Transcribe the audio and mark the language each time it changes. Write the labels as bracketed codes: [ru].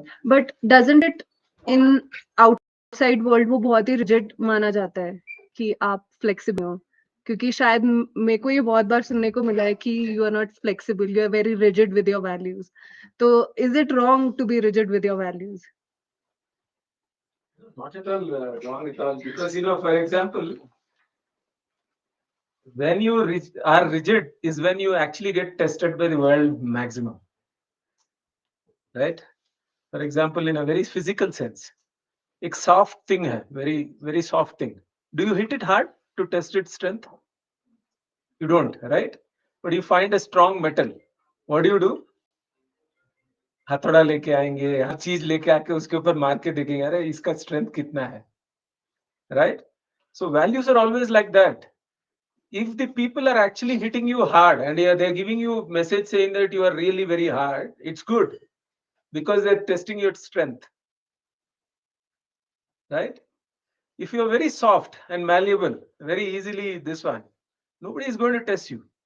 [en] But doesn't it in outside world [hi] वो बहुत ही rigid माना जाता है कि आप flexible हो, क्योंकि शायद मेरे को ये बहुत बार सुनने को मिला है कि [en] you are not flexible, you are very rigid with your values. [hi] तो [en] is it wrong to be rigid with your values? Not at all wrong at all. Because, for example, when you are rigid is when you actually get tested by the world maximum. Right? For example, in a very physical sense, [hi] एक [en] soft thing है, very, very soft thing. Do you hit it hard to test its strength? You don't, right? But you find a strong metal. What do? [hi] हथौड़ा लेके आएंगे, हर चीज लेके आके उसके ऊपर मार के देखेंगे, अरे इसका strength कितना है, [en] right? So values are always like that. If the people are actually hitting you hard and they're giving you a message saying that you are really very hard, it's good because they're testing your strength, right? If you're very soft and malleable, very easily this one, nobody is going to test you.